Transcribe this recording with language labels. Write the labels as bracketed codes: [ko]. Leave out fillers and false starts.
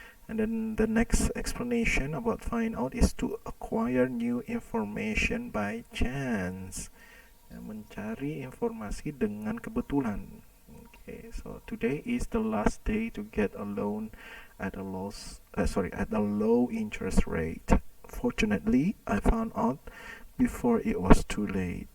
[en] And then the next explanation about find out is to acquire new information by chance. [id] Ya, mencari informasi dengan kebetulan. [en] Okay, so today is the last day to get a loan at a low interest rate. Fortunately, I found out before it was too late.